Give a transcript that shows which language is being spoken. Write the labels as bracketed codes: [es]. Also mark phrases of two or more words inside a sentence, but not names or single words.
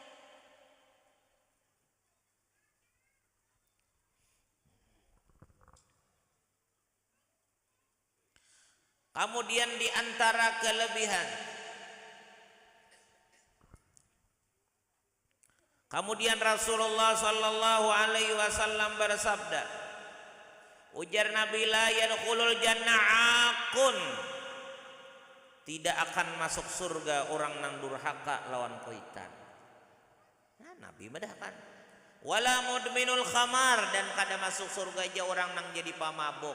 [bjn] Kemudian di antara kelebihan kemudian [ar] رسول الله صلى الله عليه وسلم [bjn] bersabda, ujar Nabi [ar] لا يدخل الجنة عاق, [bjn] tidak akan masuk surga orang nang durhaka lawan kuitan. Nah, Nabi medahkan. [ar] ولا مدمن الخمر, [bjn] dan kada masuk surga aja orang nang jadi pamabuk.